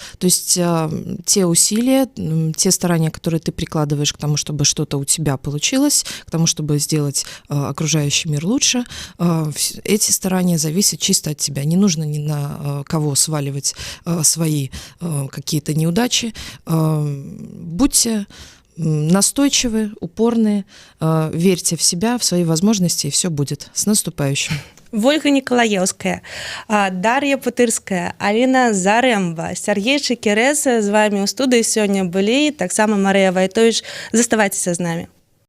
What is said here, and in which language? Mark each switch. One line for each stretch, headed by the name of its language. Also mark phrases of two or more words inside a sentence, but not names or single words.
Russian: То есть те усилия, те старания, которые ты прикладываешь к тому, чтобы что-то у тебя получилось, к тому, чтобы сделать окружающий мир лучше, эти старания зависят чисто от тебя. Не нужно ни на кого сваливать свои какие-то неудачи. Будьте настойчивы, упорные, верьте в себя, в свои возможности, и все будет. С наступающим.
Belarusian: Вольга Николаевская, Дар'я Путырская, Алина Зарэмба, Сергей Чекереса з вами ў студыі сёння былі, таксама Марыя Вайтович. Заставайцеся з намі.